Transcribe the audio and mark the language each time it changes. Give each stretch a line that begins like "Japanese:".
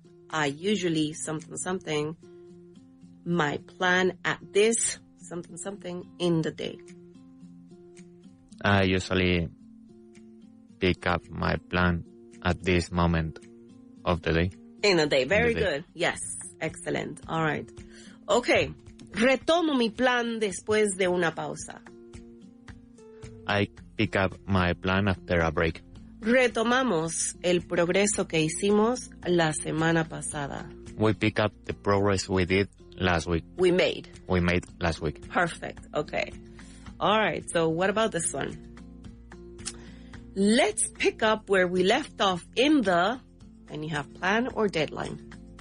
English: I usually something my plan at this something in the day. I usually pick up my plan at this moment of the day. In the day. Very good. Yes. Excellent. All right. Okay.
Spanish: Retomo mi plan después de una pausa.
English: I pick up my plan after a break.
Spanish: Retomamos el progreso que hicimos la semana pasada.
English: We pick up the progress we did last week. We made last week. Perfect. Okay. All right. So what about this one? Let's pick up where we left off and you have plan or deadline.